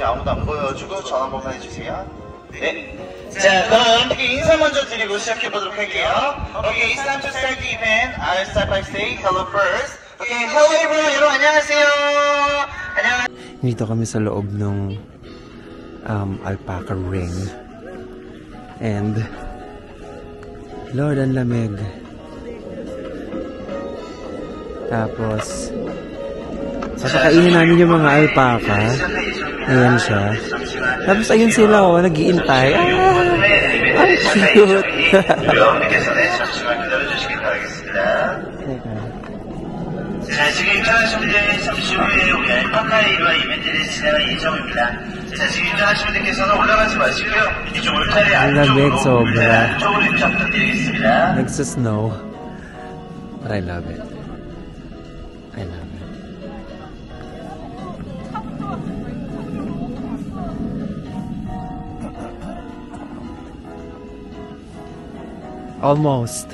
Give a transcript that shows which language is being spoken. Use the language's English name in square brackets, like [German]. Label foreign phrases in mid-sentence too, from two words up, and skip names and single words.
[Korean] 아무도 안 보여주고 전화 한번 해주세요. 네. 자, 그럼 어떻게 인사 먼저 드리고 시작해보도록 할게요. [English] Okay, it's time to start the event. I'll start by saying hello first. Okay, hello everyone. [Korean] 여러분 안녕하세요. 안녕하세요. [Filipino] Dito kami sa loob ng alpaca ring. [English] And Lord, [Filipino] ang lamig. Tapos sasakainin namin yung mga alpaca. Ayan siya. Tapos ayun sila, oh, nag-iintay. Ang cute. [Korean] 여러분께서는 잠시만 기다려주시길 바라겠습니다. 자, 지금 입장하신 분들 잠시 후에 우리 알파카이와 이벤트를 진행할 예정입니다. 자, 지금 입장하신 분들께서는 올라가지 마시고요. 이쪽 울타리 안쪽으로 입장 부탁드리겠습니다. [English] Nagsa-snow. But I love it. I love it. Almost.